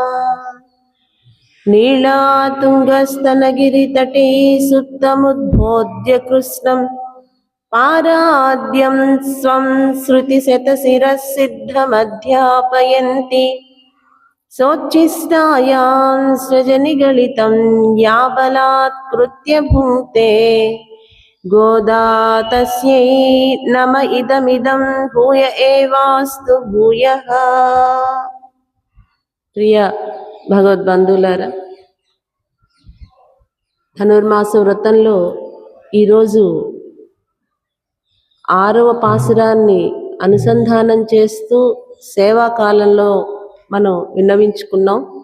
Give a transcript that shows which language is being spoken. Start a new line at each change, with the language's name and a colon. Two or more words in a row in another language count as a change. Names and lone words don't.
Sanskrit: नीलातुङ्गस्तनगिरितटे सुप्तमुद्बोध्य कृष्णम् पाराद्यं स्वं श्रुतिशतशिरः सिद्धमध्यापयन्ति सोच्छिष्टायां सृजनिगलितं या बलात्कृत्य भुङ्क्ते गोदा तस्यै नम इदमिदं भूय एवास्तु भूयः।
Telugu: ప్రియ భగవద్బంధువులారా, ధనుర్మాస వ్రతంలో ఈరోజు 6వ పాసురాన్ని అనుసంధానం చేస్తూ సేవాకాలంలో మనం విన్నవించుకున్నాం.